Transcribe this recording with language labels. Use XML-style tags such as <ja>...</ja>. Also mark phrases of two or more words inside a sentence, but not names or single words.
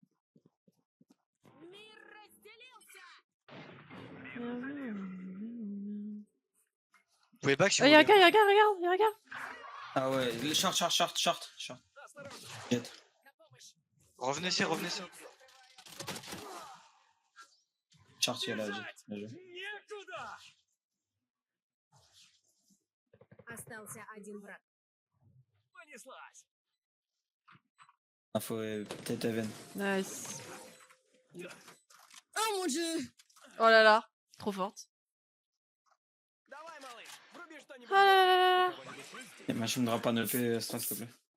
<fr>Vous pouvez back si Oh, vous y'a un voulez. gars, y'a un gars, regarde, y'a un gars. Ah ouais, le short. Jet. Revenez ici, revenez ici. Short, il y a là, Jet. Bien joué.</fr> <ru>Остался один враг.</ru> <fr>Ah, faut peut-être Even. Nice. Oh mon dieu! Oh là là, trop forte. Ah là là là là. Et machin me drop un EP Strat, s'il te plaît.</fr>